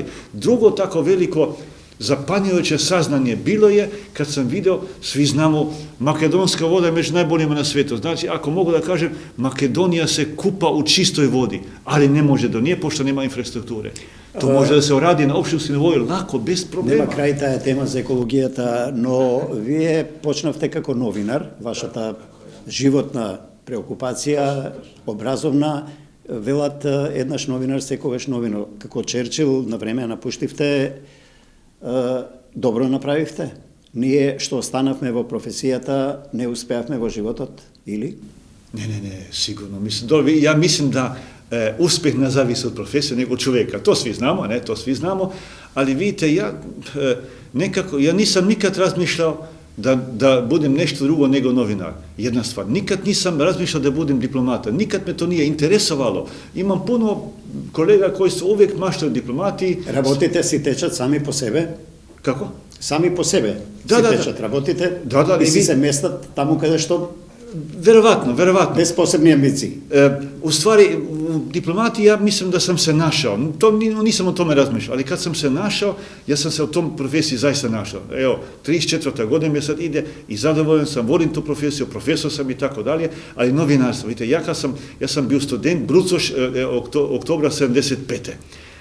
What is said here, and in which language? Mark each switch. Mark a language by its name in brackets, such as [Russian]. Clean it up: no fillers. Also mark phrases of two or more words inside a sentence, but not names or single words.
[Serbian] Drugo tako veliko zapanjujuće saznanje bilo je kad sam video, svi znamo, makedonska voda je među najboljima na svijetu. Znači, ako mogu da kažem, Makedonija se kupa u čistoj vodi, ali ne može do nje, pošto nema infrastrukture. To može da se uradi na opštински ниво лако, без проблема. [Macedonian] Нема крај таа тема за екологијата, но вие почнавте како новинар, вашата животна преокупација, образовна, велат еднаш новинар, секогаш новинар. Како Черчил на време напуштивте, добро направивте. Ние што останавме во професијата, не успеавме во животот, или? Не, сигурно. [Serbian] Ja mislim da uspjeh ne zavisi od profesije, nego od čovjeka. To svi znamo, ali vidite, ja nisam nikad razmišljao da budem nešto drugo nego novinar. Jedna stvar, nikad nisam razmišljao da budem diplomata, nikad me to nije interesovalo. Imam puno kolega koji su uvijek maštali diplomati. [Macedonian] Работите си течат сами по себе? Како? Сами по себе си течат, работите и си се местат таму каде што [Serbian] Verovatno. Bez posebne ambicije. U stvari, u diplomati ja mislim da sam se našao. Nisam o tome razmišljao, ali kad sam se našao, ja sam se u tom profesiji zaista našao. Evo, 34. godina mi sad ide i zadovoljan sam, volim tu profesiju, profesor sam i tako dalje, ali novinarstvo, vidite, ja sam bio student, brucoš, oktobra 75.